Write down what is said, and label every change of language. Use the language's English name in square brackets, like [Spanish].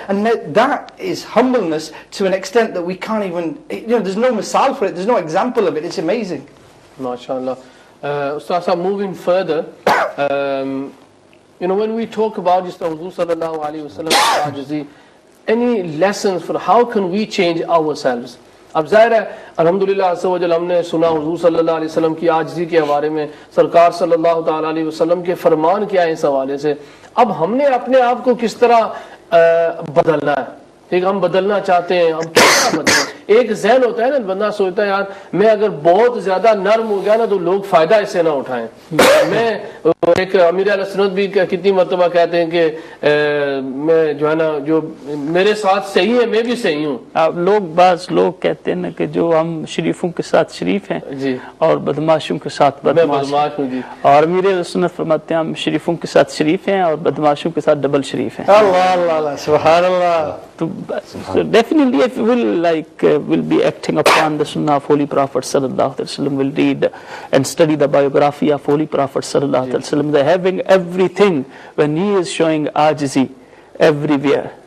[English] And that is humbleness to an extent that we can't even, there's no misal for it, there's no example of it. It's amazing. MashaAllah. Ustaz Sahib, moving further, when we talk about just Huzur sallallahu alaihi wasallam, any lessons for how can we change ourselves? [Urdu] اب ظاہر ہے الحمدللہ عز و جل ہم نے سنا حضور صلی اللہ علیہ وسلم کی عاجزی کے حوالے میں، سرکار صلی اللہ تعالی علیہ وسلم کے فرمان کیا ہے اس حوالے سے. اب ہم نے اپنے آپ کو کس طرح بدلنا ہے؟ ٹھیک، ہم بدلنا چاہتے ہیں، ہم کس طرح بدلیں؟ ایک ذہن ہوتا ہے نا، بندہ سوچتا ہے یار میں اگر بہت زیادہ نرم ہو گیا نا تو لوگ فائدہ اس سے نہ اٹھائیں. میں ایک امیر اہل سنت بھی کتنی مرتبہ کہتے ہیں کہ میں جو ہے نا، جو میرے ساتھ صحیح ہے میں بھی صحیح ہوں. بعض لوگ کہتے ہیں نا کہ جو ہم شریفوں کے ساتھ شریف ہیں جی اور بدماشوں کے ساتھ میں بدماش بدماش ہوں جی. اور امیر اہل سنت فرماتے ہیں ہم شریفوں کے ساتھ شریف ہیں اور بدماشوں کے ساتھ ڈبل شریف ہیں. اللہ اللہ اللہ سبحان اللہ. [English] So definitely if we will be acting upon the sunnah of Holy Prophet sallallahu alaihi wasallam, will read and study the biography of Holy Prophet sallallahu alaihi wasallam, they're having everything when he is showing ajizi everywhere.